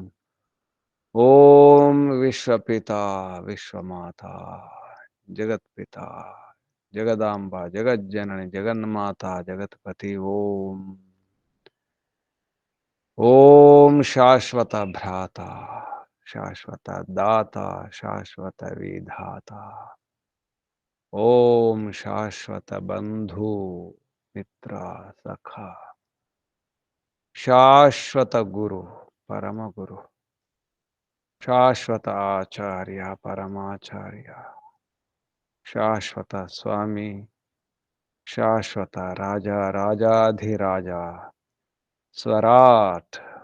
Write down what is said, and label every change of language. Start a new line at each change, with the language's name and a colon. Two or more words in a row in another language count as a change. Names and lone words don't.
Sanskrit: ओम विश्व पिता विश्व माता जगत पिता जगदांबा जगत जननी जगन्माता जगतपति ओम ओम शाश्वत भ्राता शाश्वत दाता शाश्वत विधाता ఓం శాశ్వత బంధు మిత్ర సఖ శాశ్వత గురు పరమ గురు శాశ్వత ఆచార్య పరమాచార్య శాశ్వత స్వామి శాశ్వత రాజా రాజాధిరాజా స్వరాట్